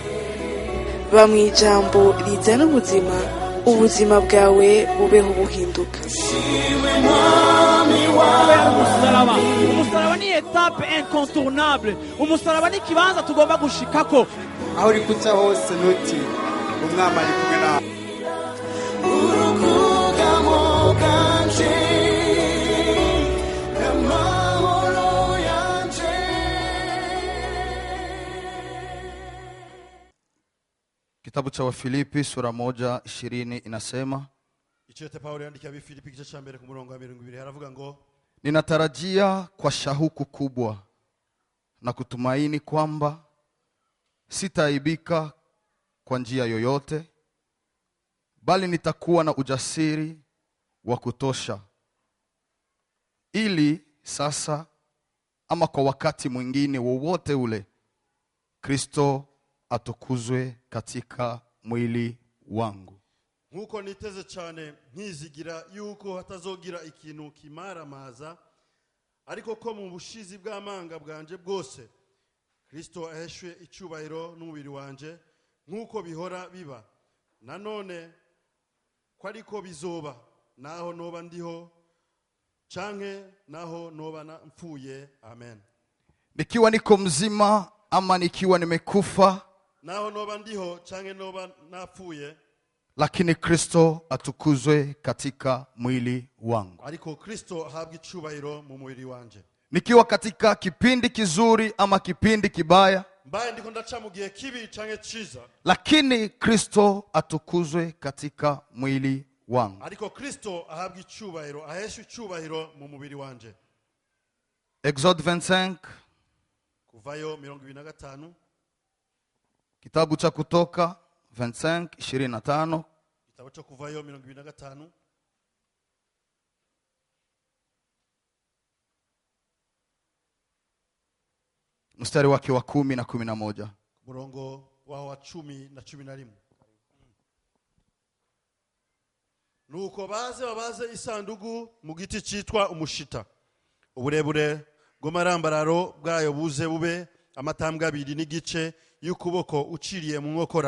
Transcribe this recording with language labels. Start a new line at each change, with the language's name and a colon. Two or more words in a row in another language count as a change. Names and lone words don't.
Rundi: Ba mu ijambo rizana ubuzima bwawe bubeho buhinduka. Umusaraba ni
French: etape incontournable.
Rundi: Umusaraba ni kibanza tugomba gushikako. Aho uri kuca hose nuti umwami ari kumwe nawe.
Swahili: Kitabu cha Wafilipi sura 1:20 inasema,
Rundi: Ichete Paulo
Swahili: yandikia Wafilipi kichwa cha mbere
Rundi: ku murongo wa 20 haravuga ngo,
Swahili: ninatarajia kwa shauku kubwa na kutumaini kwamba sitaaibika kwa njia yoyote, bali nitakuwa na ujasiri wa kutosha, ili sasa ama kwa wakati mwingine wowote ule Kristo atukuzwe katika mwili wangu.
Rundi: Nkuko niteze cyane nkizigira yuko hatazogira ikintu kimara maza, ariko ko mu bushizi bw'amanga bwanje bwose Kristo aheshwe icyubahiro n'umubiri wanje, nkuko bihora biba, nanone ko ariko bizoba, naho noba ndiho canke naho noba mpfuye. Amen.
Swahili: Nikiwa niko mzima ama nikiwa nimekufa,
Rundi: naho noba ndiho canke noba napfuye,
Swahili: lakini Kristo atukuzwe katika mwili wangu.
Rundi: ariko Kristo ahabwa icyubahiro mu mubiri wanje.
Swahili: Nikiwa katika kipindi kizuri ama kipindi kibaya,
Rundi: mbaye ndiko ndaca mu gihe kibi canke ciza,
Swahili: lakini Kristo atukuzwe katika mwili wangu.
Rundi: ariko Kristo ahabwa icyubahiro, aheshwe icyubahiro mu mubiri wanje. Exode 25, Kuvayo 25.
Swahili: kitabu cha Kutoka 25:25. Kitabu cha Kuvayo 25. Mstari wake wa 10 na 11.
Rundi: Murongo wa 10 na 11. Nuko babaze isandugu mu giti citwa umushita. Uburebure bw'amarambararo bwayo buze bube amatambwe 2 n'igice y'ukuboko uciriye mu nkokora.